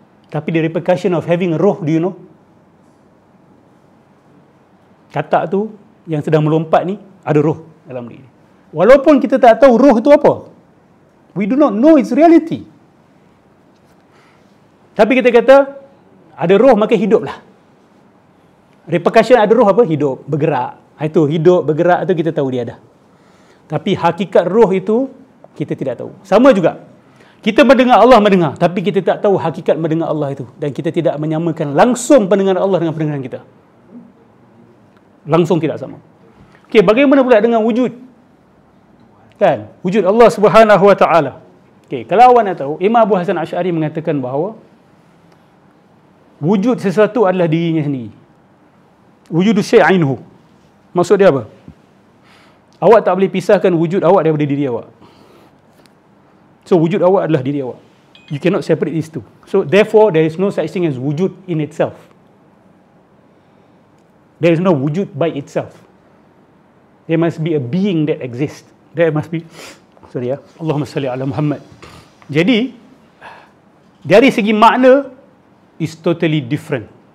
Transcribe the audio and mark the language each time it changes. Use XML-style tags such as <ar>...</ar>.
<en>Tapi the repercussion of having a roh, do you know?</en> <ms>Katak tu yang sedang melompat ni ada roh dalam diri. Walaupun kita tak tahu roh itu apa,</ms> <en>we do not know its reality.</en> <ms>Tapi kita kata ada roh maka hiduplah. Repercussion ada roh apa? Hidup, bergerak. Itu hidup, bergerak tu kita tahu dia ada. Tapi hakikat roh itu kita tidak tahu. Sama juga. Kita mendengar Allah mendengar, tapi kita tak tahu hakikat mendengar Allah itu, dan kita tidak menyamakan langsung pendengaran Allah dengan pendengaran kita. Langsung tidak sama. Okey, bagaimana pula dengan wujud? Kan? Wujud Allah Subhanahu Wa Taala. Okey, kalau awak nak tahu, Imam Abu Hasan Asy'ari mengatakan bahawa wujud sesuatu adalah dirinya sendiri.</ms> <ar>Wujudu syai'inhu.</ar> <ms>Maksud dia apa? Awak tak boleh pisahkan wujud awak daripada diri awak.</ms> <en>So</en> <ms>wujud awak adalah diri awak.</ms> <en>You cannot separate these two. So therefore there is no such thing as wujud in itself. There is no wujud by itself. There must be a being that exists. There must be,</en> <ar>Allahumma salli ala Muhammad.</ar> <ms>Jadi dari segi makna</ms> <en>is totally different.</en>